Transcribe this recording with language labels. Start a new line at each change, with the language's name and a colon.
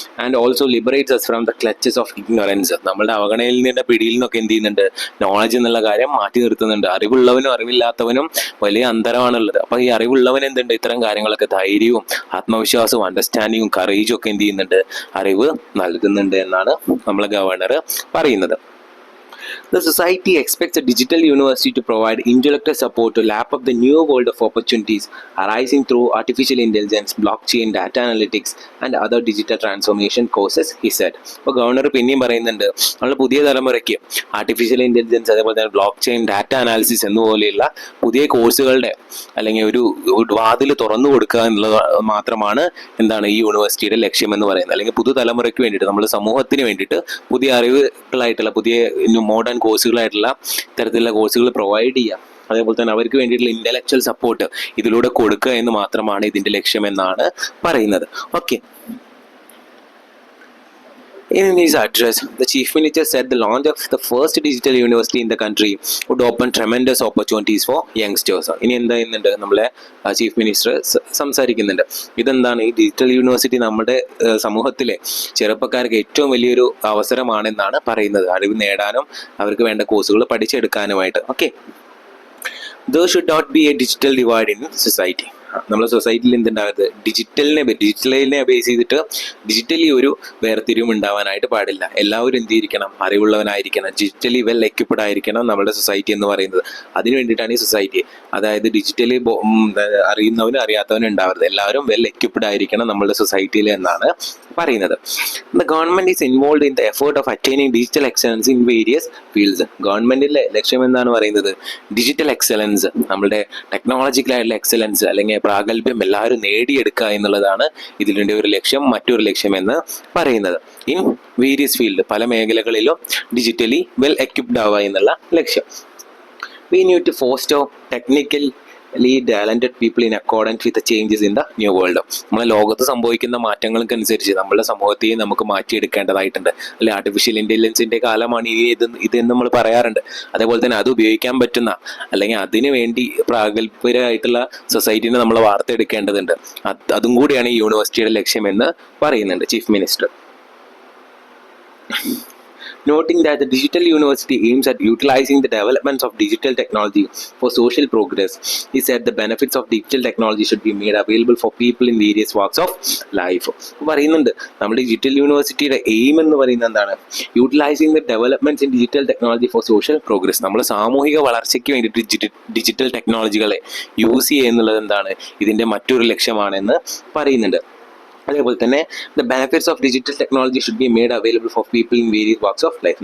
English: and also liberates us from the clutches of ignorance,
Malayalam: നമ്മളുടെ അവഗണനയുടെ പിടിയിൽ നിന്നൊക്കെ എന്ത് ചെയ്യുന്നുണ്ട്, നോളജ് എന്നുള്ള കാര്യം മാറ്റി നിർത്തുന്നുണ്ട്. അറിവുള്ളവനും അറിവില്ലാത്തവനും വലിയ അന്തരമാണുള്ളത്. അപ്പൊ ഈ അറിവുള്ളവൻ എന്തുണ്ട്, ഇത്തരം കാര്യങ്ങളൊക്കെ ധൈര്യവും ആത്മവിശ്വാസവും അണ്ടർസ്റ്റാൻഡിങ്ങും കറേജും ഒക്കെ എന്ത് ചെയ്യുന്നുണ്ട്, അറിവ് നൽകുന്നുണ്ട് എന്നാണ് നമ്മളെ ഗവർണർ പറയുന്നത്.
English: The society expects a digital university to provide intellectual support to lap up the new world of opportunities arising through artificial intelligence, blockchain, data analytics and other digital transformation courses, he said.
Malayalam: അപ്പോൾ governor പിന്നെയും പറയുന്നുണ്ട്, നമ്മൾ പുതിയ തലമുറയ്ക്ക് artificial intelligence അതേപോലെ തന്നെ block chain, data analysis എന്നുപോലെയുള്ള പുതിയ കോഴ്സുകളുടെ അല്ലെങ്കിൽ ഒരു വാതിൽ തുറന്നു കൊടുക്കുക എന്നുള്ളത് മാത്രമാണ് എന്താണ് ഈ യൂണിവേഴ്സിറ്റിയുടെ ലക്ഷ്യം എന്ന് പറയുന്നത്. അല്ലെങ്കിൽ പുതുതലമുറയ്ക്ക് വേണ്ടിയിട്ട് നമ്മുടെ സമൂഹത്തിന് വേണ്ടിയിട്ട് പുതിയ അറിവുകളായിട്ടുള്ള പുതിയ മോഡേൺ കോഴ്സുകളായിട്ടുള്ള ഇത്തരത്തിലുള്ള കോഴ്സുകൾ പ്രൊവൈഡ് ചെയ്യുക, അതേപോലെ തന്നെ അവർക്ക് വേണ്ടിയിട്ടുള്ള ഇന്റലക്ച്വൽ സപ്പോർട്ട് ഇതിലൂടെ കൊടുക്കുക എന്ന് മാത്രമാണ് ഇതിന്റെ ലക്ഷ്യം എന്നാണ് പറയുന്നത്.
English: Okay, in his address, the Chief Minister said the launch of the first digital university in the country would open tremendous opportunities for youngsters.
Malayalam: ഇനി എന്താ ചെയ്യുന്നുണ്ട്, നമ്മളെ ചീഫ് മിനിസ്റ്റർ സംസാരിക്കുന്നുണ്ട്. ഇതെന്താണ്, ഈ ഡിജിറ്റൽ യൂണിവേഴ്സിറ്റി നമ്മുടെ സമൂഹത്തിലെ ചെറുപ്പക്കാർക്ക് ഏറ്റവും വലിയൊരു അവസരമാണെന്നാണ് പറയുന്നത്, അറിവ് നേടാനും അവർക്ക് വേണ്ട കോഴ്സുകൾ പഠിച്ചെടുക്കാനുമായിട്ട്. Okay,
English: there should not be a digital divide in society.
Malayalam: നമ്മുടെ സൊസൈറ്റിയിൽ എന്തുണ്ടാകരുത്, ഡിജിറ്റലിനെ ബേസ് ചെയ്തിട്ട് ഡിജിറ്റലി ഒരു വേർതിരിവും ഉണ്ടാവാനായിട്ട് പാടില്ല. എല്ലാവരും എന്ത് ചെയ്തിരിക്കണം, അറിവുള്ളവനായിരിക്കണം, ഡിജിറ്റലി വെൽ എക്യുപ്ഡ് ആയിരിക്കണം നമ്മുടെ സൊസൈറ്റി എന്ന് പറയുന്നത്. അതിനു വേണ്ടിയിട്ടാണ് ഈ സൊസൈറ്റി, അതായത് ഡിജിറ്റലി അറിയുന്നവനും അറിയാത്തവനും ഉണ്ടാവരുത്, എല്ലാവരും വെൽ എക്യുപ്ഡ് ആയിരിക്കണം നമ്മുടെ സൊസൈറ്റിയിൽ എന്നാണ് പറയുന്നത്.
English: The government is involved in the effort of attaining digital excellence in various fields.
Malayalam: ഗവൺമെന്റിന്റെ ലക്ഷ്യം എന്താണ് പറയുന്നത്, ഡിജിറ്റൽ എക്സലൻസ്, നമ്മുടെ ടെക്നോളജിക്കലായിട്ടുള്ള എക്സലൻസ് അല്ലെങ്കിൽ പ്രാഗൽഭ്യം എല്ലാവരും നേടിയെടുക്കുക എന്നുള്ളതാണ് ഇതിൻ്റെ ഒരു ലക്ഷ്യം, മറ്റൊരു ലക്ഷ്യം എന്ന് പറയുന്നത്.
English: in various field,
Malayalam: പല മേഖലകളിലും ഡിജിറ്റലി വെൽ എക്യുപ്ഡ് ആവുക എന്നുള്ള ലക്ഷ്യം.
English: We need to foster technically talented people in accordance with the changes in the new world.
Malayalam: നമ്മളെ ലോകത്ത് സംഭവിക്കുന്ന മാറ്റങ്ങൾക്കനുസരിച്ച് നമ്മുടെ സമൂഹത്തെയും നമുക്ക് മാറ്റിയെടുക്കേണ്ടതായിട്ടുണ്ട്. അല്ലെ, ആർട്ടിഫിഷ്യൽ ഇന്റലിജൻസിന്റെ കാലമാണ് ഇതെന്ന് നമ്മൾ പറയാറുണ്ട്. അതേപോലെ തന്നെ അത് ഉപയോഗിക്കാൻ പറ്റുന്ന അല്ലെങ്കിൽ അതിനു വേണ്ടി പ്രാഗൽഭ്യരായിട്ടുള്ള സൊസൈറ്റിനെ നമ്മൾ വാർത്തെടുക്കേണ്ടതുണ്ട്. അതും കൂടിയാണ് ഈ യൂണിവേഴ്സിറ്റിയുടെ ലക്ഷ്യം എന്ന് പറയുന്നുണ്ട് chief minister.
English: Noting that the digital university aims at utilizing the developments of digital technology for social progress, he said the benefits of digital technology should be made available for people in various walks of life.
Malayalam: പറയുന്നുണ്ട് നമ്മുടെ digital യൂണിവേഴ്സിറ്റിയുടെ aim എന്ന് പറയുന്നത് എന്താണ്,
English: Utilising the developments in digital technology for social progress.
Malayalam: നമ്മുടെ സാമൂഹിക വളർച്ചയ്ക്ക് വേണ്ടിയിട്ട് ഡിജിറ്റൽ ടെക്നോളജികളെ യൂസ് ചെയ്യുക എന്നുള്ളത് എന്താണ്, ഇതിന്റെ മറ്റൊരു ലക്ഷ്യമാണെന്ന് പറയുന്നുണ്ട്. അതേപോലെ തന്നെ
English: The benefits of digital technology should be made available for people in various walks of life.